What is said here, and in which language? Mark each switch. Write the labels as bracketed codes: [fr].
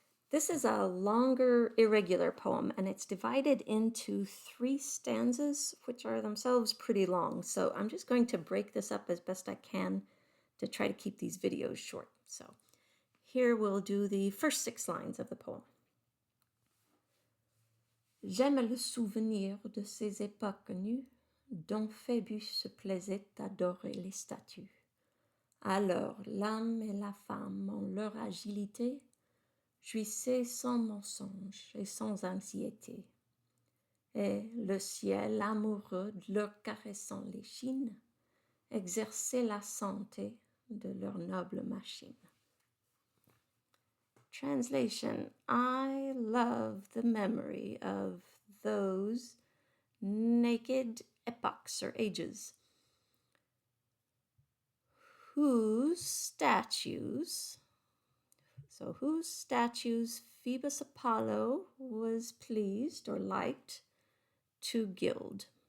[en] This is a longer, irregular poem, and it's divided into 3 stanzas, which are themselves pretty long. So I'm just going to break this up as best I can to try to keep these videos short. So here we'll do the first 6 lines of the poem. [fr] J'aime le souvenir de ces époques nues, dont Phébus se plaisait à adorer les statues. Alors l'âme et la femme, en leur agilité, jouissaient sans mensonge et sans anxiété. Et le ciel amoureux de leur caressant l'échine, exerçait la santé de leur noble machine. [en] Translation: I love the memory of those naked epochs or ages whose statues Phoebus Apollo was pleased or liked to gild.